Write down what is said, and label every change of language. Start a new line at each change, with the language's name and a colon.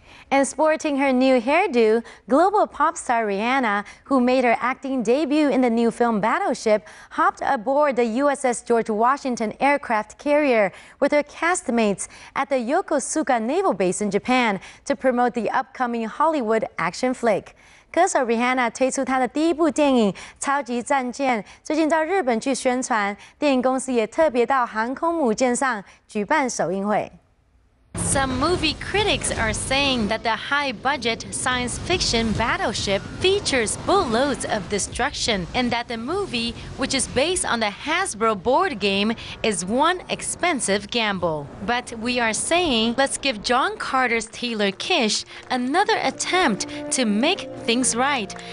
English: And sporting her new hairdo, global pop star Rihanna, who made her acting debut in the new film Battleship, hopped aboard the USS George Washington aircraft carrier with her castmates at the Yokosuka Naval Base in Japan to promote the upcoming Hollywood action flick.
Chinese: 歌手 Rihanna 推出她的第一部电影《超级战舰》，最近到日本去宣传，电影公司也特别到航空母舰上举办首映会。
English: Some movie critics are saying that the high-budget science fiction Battleship features boatloads of destruction and that the movie, which is based on the Hasbro board game, is one expensive gamble. But we are saying, let's give John Carter's Taylor Kitsch another attempt to make things right.